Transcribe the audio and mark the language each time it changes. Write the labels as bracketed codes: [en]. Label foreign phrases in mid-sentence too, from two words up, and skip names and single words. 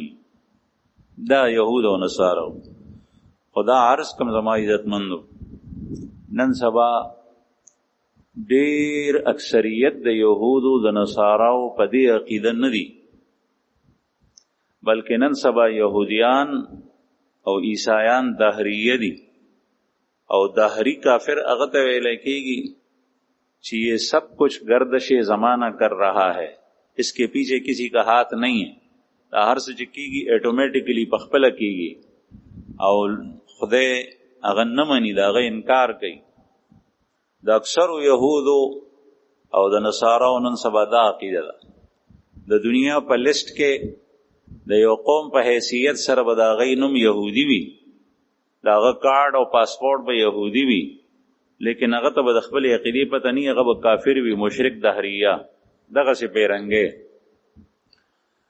[ps] دا يهود او نصارا خدا عرض کم زما عزت مندو نن سبا ډیر اکثریت د یهودو د نصاراو په دې عقیده نه دي بلکې نن سبا یهودیان او عیسایان دهریه دي او دهری کافر هغه ته ویل کېږي چې [ur] یہ سب کچھ گردش زمانہ کر رہا ہے اس کے پیچھے کسی کا ہاتھ نہیں ہے. [ps] دا هر څه چې کېږي اټومیټیکلی پخپل کېږي او خدای هغه نه مني دا هغه انکار کوي. د اکثر یهودو او د نصاراو نن سبا دا عقیده ده د دنیا په لیست کې د یو قوم په حیثیت سره به د هغې نوم یهودي وي د هغه کارډ او پاسپورټ به یهودي وي لیکن هغه ته به د خپلې عقیدې پته نه هغه به کافر وي مشرک دهریه دغسې پیرنګې.